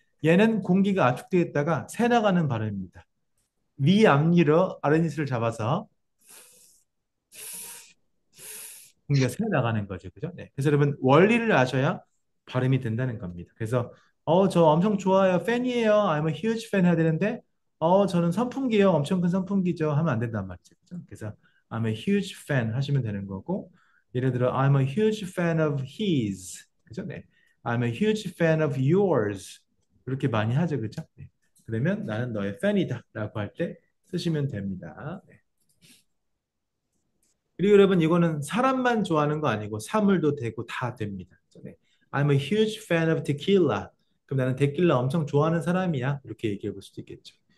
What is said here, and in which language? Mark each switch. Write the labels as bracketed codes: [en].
[ko] 얘는 공기가 압축되어 있다가 새 나가는 발음입니다. 위 앞니로 아랫입술을 잡아서 공기가 새 나가는 거죠. 그죠? 네. 그래서 여러분 원리를 아셔야 발음이 된다는 겁니다. 그래서 저 엄청 좋아요. 팬이에요. [en] I'm a huge fan [ko] 해야 되는데 저는 선풍기요. 엄청 큰 선풍기죠. 하면 안 된단 말이죠. 그죠? 그래서 [en] I'm a huge fan [ko] 하시면 되는 거고 예를 들어 [en] I'm a huge fan of his. [ko] 그죠? 네. [en] I'm a huge fan of yours. [ko] 그렇게 많이 하죠. 그죠? 네. 그러면 나는 너의 팬이다라고 할 때 쓰시면 됩니다. 네. 그리고 여러분 이거는 사람만 좋아하는 거 아니고 사물도 되고 다 됩니다. [en] 네. I'm a huge fan of tequila. [ko] 그럼 나는 데킬라 엄청 좋아하는 사람이야. 이렇게 얘기해 볼 수도 있겠죠.